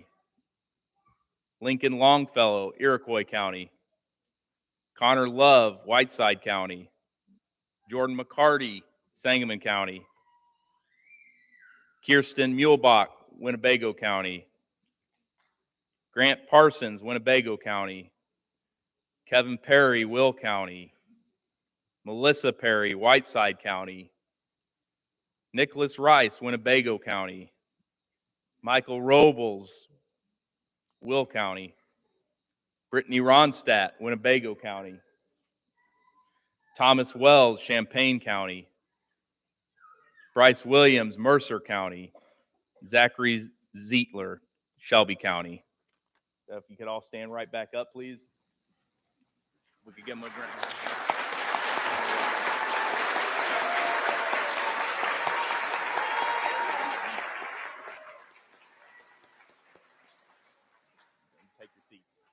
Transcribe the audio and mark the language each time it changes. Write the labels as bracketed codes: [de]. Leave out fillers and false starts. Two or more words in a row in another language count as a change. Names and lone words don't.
[en] Lincoln Longfellow, Iroquois County. Connor Love, Whiteside County. Jordan McCarty, Sangamon County. Kirsten Muehlbach, Winnebago County. Grant Parsons, Winnebago County. Kevin Perry, Will County. Melissa Perry, Whiteside County. Nicholas Rice, Winnebago County. Michael Robles, Will County. Brittany Ronstadt, Winnebago County. Thomas Wells, Champaign County. Bryce Williams, Mercer County. Zachary Zietler, Shelby County. So if you could all stand right back up, please. We could give him a grant. Take your seats.